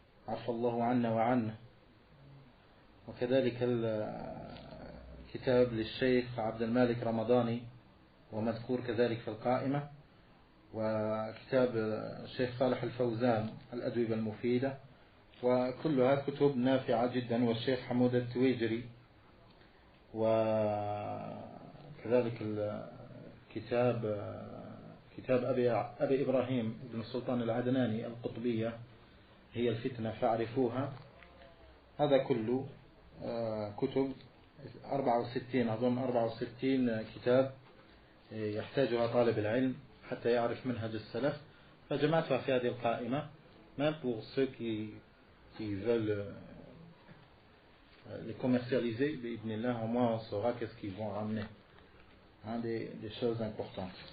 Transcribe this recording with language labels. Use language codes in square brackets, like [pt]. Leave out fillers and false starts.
[ar] عفى الله عنا وعنه، وكذلك الكتاب للشيخ عبد المالك رمضاني ومذكور كذلك في القائمة، وكتاب الشيخ صالح الفوزان الأدوية المفيدة، وكلها كتب نافعة جدا، والشيخ حمود التويجري، وكذلك كتاب أبي إبراهيم بن السلطان العدناني القطبية هي الفتنة فاعرفوها. هذا كله كتب 64 أظن 64 كتاب يحتاجها طالب العلم حتى يعرف منهج السلف، فجمعتها في هذه القائمة [fr] même pour ceux qui veulent les commercialiser. [ar] بإذن الله, [fr] au moins on saura qu'est-ce qu'ils vont ramener, des choses importantes.